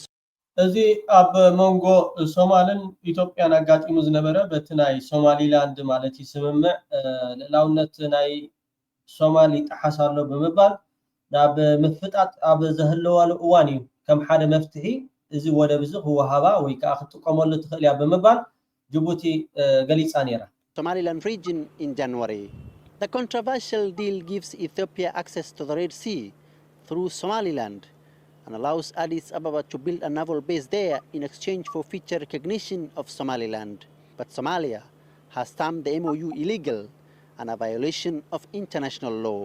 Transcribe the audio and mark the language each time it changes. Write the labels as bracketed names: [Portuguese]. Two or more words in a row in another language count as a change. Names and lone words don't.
[Tigrinya] እዚ ኣብ መንጎ ሶማልን ኢትዮጵያን አጋጥሙ ዝነበረ በትናይ ሶማሊላንድ ማለት ይስምምዕ ለላውነት ናይ ሶማሊ ተሐሳሎ በመባል ናብ ምፍጣጥ ኣብ ዘህለዋሉ እዋን እዩ ከም ሓደ መፍትሒ እዚ ወደብ እዚ ህወሃባ ወይ ከዓ ክትቆመሉ ትኽእል ያ በመባል Djibouti ገሊጻ ነራ [English] Somaliland region in January. The controversial deal gives Ethiopia access to the Red Sea through Somaliland and allows Addis Ababa to build a naval base there in exchange for future recognition of Somaliland. But Somalia has termed the MOU illegal and a violation of international law.